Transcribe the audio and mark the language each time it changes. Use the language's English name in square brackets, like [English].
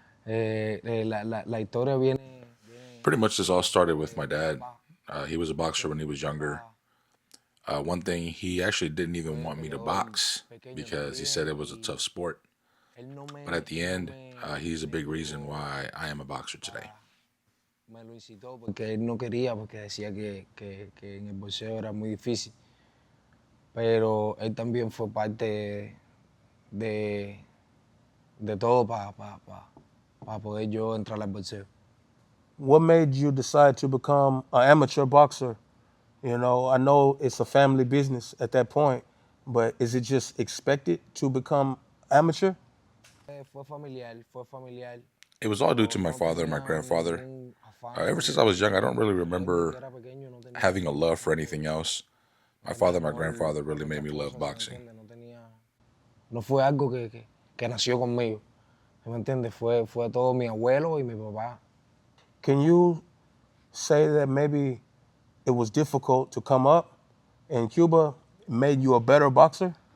[Spanish] La historia viene... [English] Pretty much this all started with my dad. He was a boxer when he was younger. One thing, he actually didn't even want me to box because he said it was a tough sport. But at the end, he's a big reason why I am a boxer today. [Spanish] Me lo incitó porque él no quería, porque decía que en el boxeo era muy difícil. Pero él también fue parte de todo para poder yo entrar al boxeo. [English] What made you decide to become an amateur boxer? You know, I know it's a family business at that point, but is it just expected to become amateur? [Spanish] Fue familiar. [English] It was all due to my father and my grandfather. Ever since I was young, I don't really remember having a love for anything else. My father and my grandfather really made me love boxing. [Spanish] No fue algo que nació conmigo. ¿Me entiendes? Fue todo mi abuelo y mi papá. [English] Can you say that maybe it was difficult to come up in Cuba, made you a better boxer?